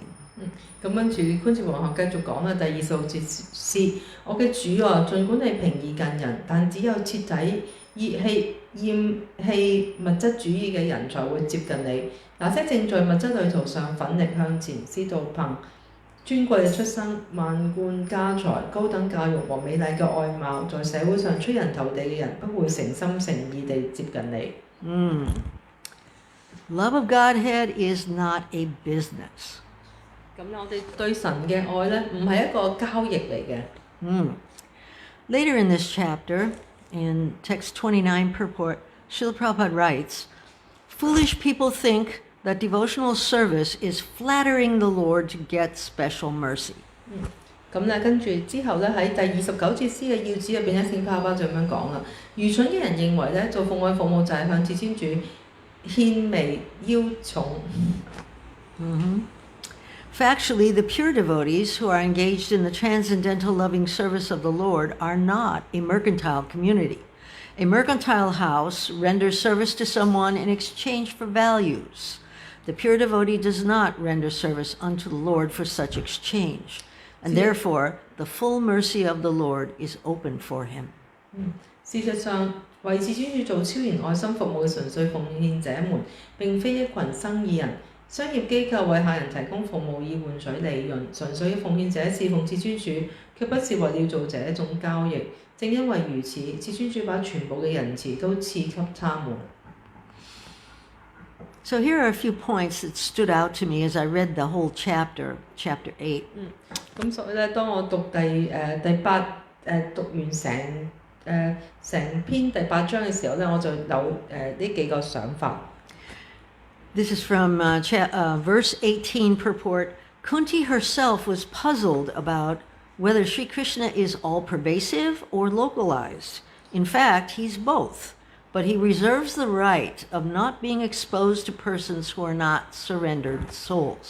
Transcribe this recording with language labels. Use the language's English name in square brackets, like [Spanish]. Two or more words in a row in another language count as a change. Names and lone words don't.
[Cantonese] 咁跟住觀節皇后繼續講啦，第26節，我嘅主啊，儘管你平易近人，但只有徹底厭棄物質主義嘅人才會接近你。那些正在物質旅途上奮力向前，知道憑尊貴嘅出身、萬貫家財、高等教育和美麗嘅外貌，在社會上出人頭地嘅人，不會誠心誠意地接近你。 [English] Love of Godhead is not a business. [Cantonese] 咁我哋對神嘅愛咧，唔係一個交易嚟嘅。 [English] Later in this chapter, in text 29 purport, Srila Prabhupada writes, "Foolish people think that devotional service is flattering the Lord to get special mercy." [Cantonese] 咁咧，跟住之後咧，喺第29節詩嘅要旨入邊咧，聖帕巴就咁樣講啦。愚蠢嘅人認為咧，做奉愛服務就係向至尊主獻媚邀寵。 [English] Factually, the pure devotees who are engaged in the transcendental loving service of the Lord are not a mercantile community. A mercantile house renders service to someone in exchange for values. The pure devotee does not render service unto the Lord for such exchange, and therefore the full mercy of the Lord is open for him. [Cantonese] 事實上，為至尊主做超然愛心服務嘅純粹奉獻者們，並非一群生意人。商業機構為客人提供服務以換取利潤，純粹嘅奉獻者侍奉至尊主，卻不是為了做這種交易。正因為如此，至尊主把全部嘅仁慈都賜給他們。 [English] So here are a few points that stood out to me as I read the whole chapter 8. [Cantonese] 咁所以咧，當我讀第8讀完成篇第8章嘅時候咧，我就有呢幾個想法。 [English] This is from verse 18 purport. Kunti herself was puzzled about whether Sri Krishna is all-pervasive or localized. In fact, he's both, but he reserves the right of not being exposed to persons who are not surrendered souls.